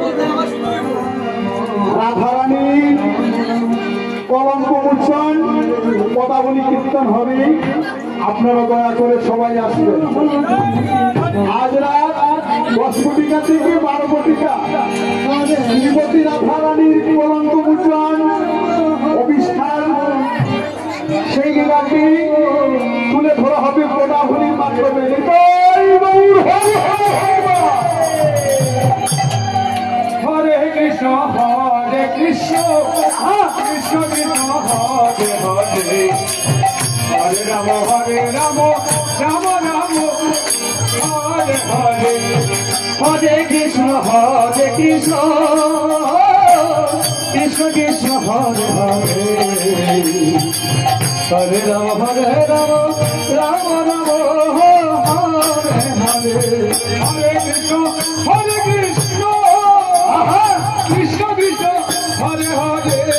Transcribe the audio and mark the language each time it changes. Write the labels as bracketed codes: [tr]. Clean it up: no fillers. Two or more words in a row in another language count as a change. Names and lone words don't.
[bn] রাধারানী কলঙ্ক মোচন পদাবলী কীর্তন হবে আপনারা দয়া করে সবাই আসবেন আজ রাত 10 কোটিকা থেকে 12 কোটিকা শ্রীমতী রাধারানীর কলঙ্ক মোচন অবিষ্ঠান সেই লীলাটি তুলে ধরা হবে পদাবলীর মাধ্যমে হরে কৃষ্ণ কৃষ্ণ কৃষ্ণ হরে হরে হরে রাম রাম রাম হরে হরে হরে কৃষ্ণ কৃষ্ণ কৃষ্ণ হরে হরে হরে রাম রাম রাম হরে হরে হরে কৃষ্ণ কৃষ্ণ কৃষ্ণ হরে হরে